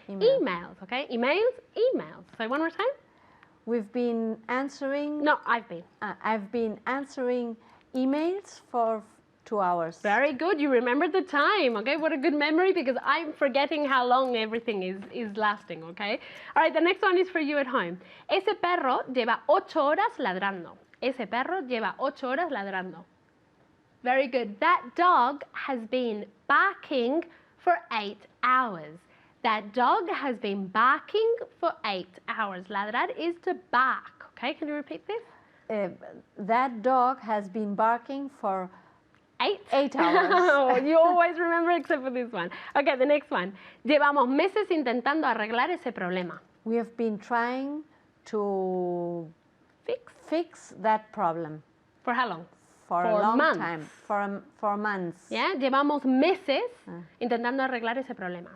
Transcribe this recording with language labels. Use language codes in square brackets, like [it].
[en] Emails, okay? Emails, emails. So one more time. We've been answering... No, I've been. I've been answering emails for 2 hours. Very good. You remembered the time. Okay, what a good memory because I'm forgetting how long everything is lasting. Okay. All right, the next one is for you at home. [es] Ese perro lleva 8 horas ladrando. Ese perro lleva 8 horas ladrando. [en] Very good. That dog has been barking for 8 hours. That dog has been barking for 8 hours. Ladrar is to bark. Okay, can you repeat this? That dog has been barking for 8 hours. Oh, you always remember except for this one. Okay, the next one. [es] Llevamos meses intentando arreglar ese problema. [en] We have been trying to fix that problem For how long? for a For long months. time, for months. [es] Yeah, llevamos meses intentando arreglar ese problema.